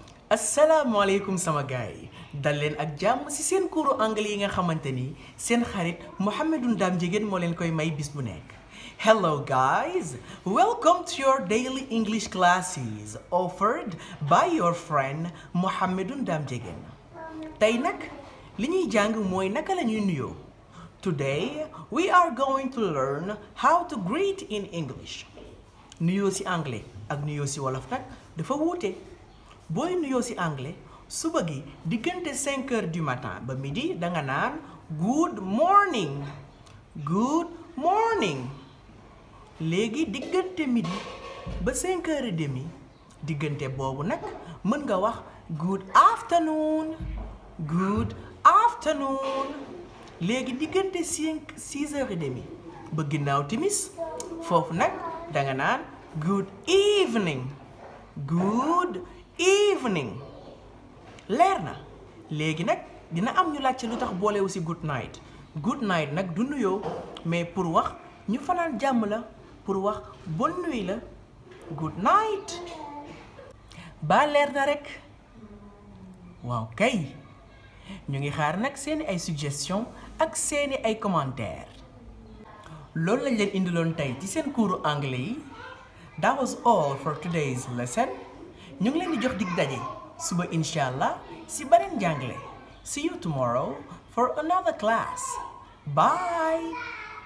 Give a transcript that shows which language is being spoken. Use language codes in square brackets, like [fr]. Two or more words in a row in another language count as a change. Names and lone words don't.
[wo] asalaamaaleykum sama gaay dal leen ak jàmm ci seen [fr] cours anglais [wo] yi nga xamante ni seen xarit Mouhamadou Ndam Ndiéguène moo leen koy may bis bu nekk. [en] Hello guys, welcome to your daily English classes offered by your friend Mouhamadou Ndam Ndiéguène. [wo] Tey nag li ñuy jàng mooy naka la ñuy nuyoo. [en] Today we are going to learn how to greet in English. [wo] Nuyoo ci anglais ak nuyoo ci wolof nag dafa wuute. booy nuyoo ci anglais suba gi diggante [fr] 5 heures du matin [wo] ba midi danga naan [en] good morning [wo] léegi diggante midi ba [fr] 5 heures et demi [wo] diggante boobu nag mën nga wax good afternoon léegi diggante [fr] 6 heures et demi [wo] ba ginnaaw timis foofu nag danga naan [en] good evening [wo] leer na léegi nag dina am ñu laajte lu tax boolewu ci [en] good night [wo] nag du nuyoo [fr] mais pour [wo] wax ñu fanaan jàmm la pour wax [fr] bonne nuit [wo] la [en] good night [wo] ba leer na rek waaw kay ñu ngi xaar nag seeni ay suggestion ak seeni ay commentaire loolu lañ leen indiloon tey ci seen [fr] cours anglais [wo] yi. [en] That was all for today's lesson. [wo] ñu ngi leen di jox dig daje suba [ar] إن شاء الله [wo] si beneen jàngale. [en] See you tomorrow for another class. Bye.